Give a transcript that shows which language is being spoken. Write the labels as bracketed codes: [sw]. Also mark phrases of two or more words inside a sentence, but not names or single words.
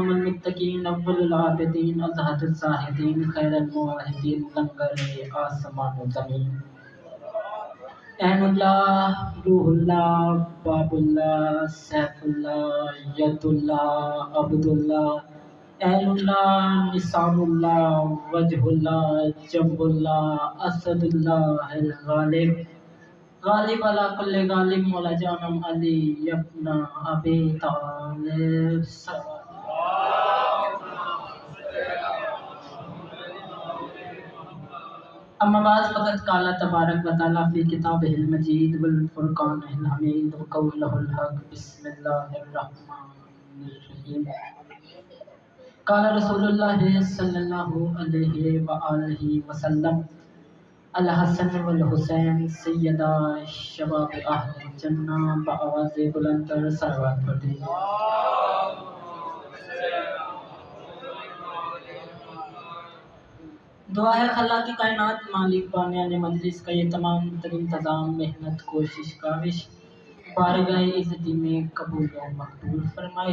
[ar] المتقین اول العابدین ازہد الزاہدین خیر الموحدین [ur] لنگر آسمان و زمین، [ar] عین اللہ روح اللہ باب اللہ سیف اللہ ید اللہ عبد اللہ، عین اللہ نسان اللہ وجہ اللہ جنب اللہ اسد اللہ الغالب، غالب علی کل غالب، [ur] مولا جانم [ar] علی ابن ابی طالب۔ اما بعد فقط قال تبارک و تعالی فی کتابہ المجید والفرقان الحمید وقولہ الحق، بسم اللہ الرحمن الرحیم۔ قال رسول اللہ صلی اللہ علیہ وآلہ وسلم، الحسن والحسین سیدہ شباب اہل جنہ، [ur] بآواز بلند تر صلوات پڑھ دیجیے۔ دعا ہے خلا کی کائنات مالک بانیان مجلس کا یہ تمام تر انتظام محنت کوشش کاوش بارگاہ عزتی میں قبول و مقبول فرمائے۔